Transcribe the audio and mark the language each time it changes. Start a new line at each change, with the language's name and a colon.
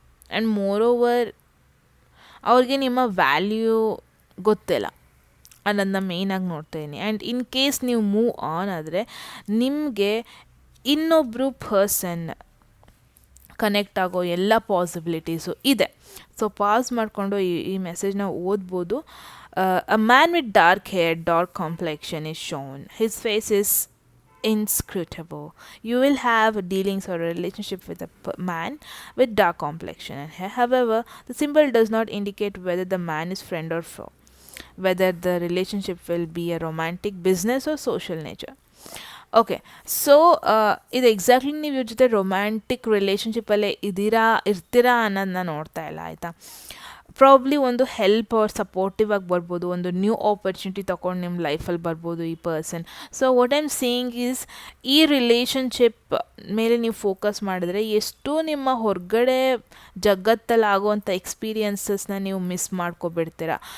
Kannada: And more over ಅವ್ರಿಗೆ ನಿಮ್ಮ value ಗೊತ್ತಿಲ್ಲ ಅನ್ನೋದನ್ನ ಮೇಯ್ನಾಗಿ ನೋಡ್ತಾ ಇದ್ದೀನಿ. ಆ್ಯಂಡ್ ಇನ್ ಕೇಸ್ ನೀವು ಮೂವ್ ಆನ್ ಆದರೆ ನಿಮಗೆ ಇನ್ನೊಬ್ಬರು ಪರ್ಸನ್ ಕನೆಕ್ಟ್ ಆಗೋ ಎಲ್ಲ ಪಾಸಿಬಿಲಿಟೀಸು ಇದೆ. ಸೊ ಪಾಸ್ ಮಾಡಿಕೊಂಡು ಈ ಮೆಸೇಜ್ನ ಓದ್ಬೋದು.
English: A man with dark hair, dark complexion is shown. His face is inscrutable. You will have dealings or a relationship with a man with dark complexion and hair. However, the symbol does not indicate whether the man is friend or foe, whether the relationship will be a romantic, business or social nature.
Kannada: Okay, so ಇದು exactly ನೀವು ಇವ್ರ ಜೊತೆ romantic ರಿಲೇಷನ್ಶಿಪ್ಪಲ್ಲೇ ಇರ್ತೀರಾ ಅನ್ನೋದನ್ನ ನೋಡ್ತಾ ಇಲ್ಲ, ಆಯಿತಾ. Probably ಒಂದು ಹೆಲ್ಪ್ ಆರ್ ಸಪೋರ್ಟಿವ್ ಆಗಿ ಬರ್ಬೋದು, ಒಂದು ನ್ಯೂ ಆಪರ್ಚುನಿಟಿ ತೊಗೊಂಡು ನಿಮ್ಮ ಲೈಫಲ್ಲಿ ಬರ್ಬೋದು ಈ person.
English: so what I am saying is,
Kannada: ಈ ರಿಲೇಷನ್ಶಿಪ್ ಮೇಲೆ ನೀವು ಫೋಕಸ್ ಮಾಡಿದ್ರೆ ಎಷ್ಟೋ ನಿಮ್ಮ ಹೊರಗಡೆ ಜಗತ್ತಲ್ಲಿ ಆಗುವಂಥ ಎಕ್ಸ್ಪೀರಿಯನ್ಸಸ್ನ ನೀವು ಮಿಸ್ ಮಾಡ್ಕೊಬಿಡ್ತೀರ.